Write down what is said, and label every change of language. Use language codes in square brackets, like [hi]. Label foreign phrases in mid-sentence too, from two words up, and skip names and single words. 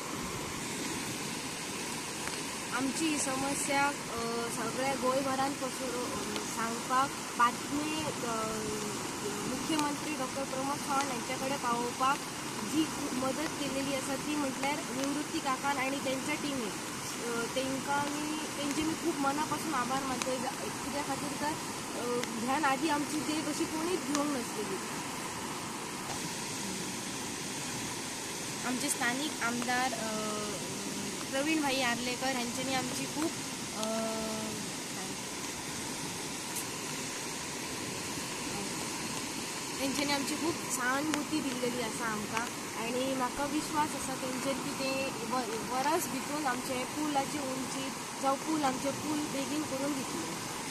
[kok] आमची ही समस्या सगळ्या गोंयभरांत सांगपाक बातमी मुख्यमंत्री मुख्यमंत्री डॉक्टर प्रमोद सावंत यांच्याकडे पावोवपाक जी मदत केलेली आसा ती म्हटल्यार निवृत्ती काकान आणि त्यांच्या टिमीन [mr] त्यांचे मी खूप मनापासून आभार मानते. [kok] कित्या खातीर तर ह्यान आधी आमची देख अशी कोणीच घेवंक नासलेली. आमचे स्थानिक आमदार प्रवीण भाई आर्लेकर यांच्यानी आमची खूप तेंच्यांनी आमची खूप सहानुभूती दिलेली आसा आमकां आणि म्हाका विश्वास आसा तेंचेर की ते वर्स भितून आमचे पुलाची उंची जावं पूल आमचे पूल बेगीन करून दितले.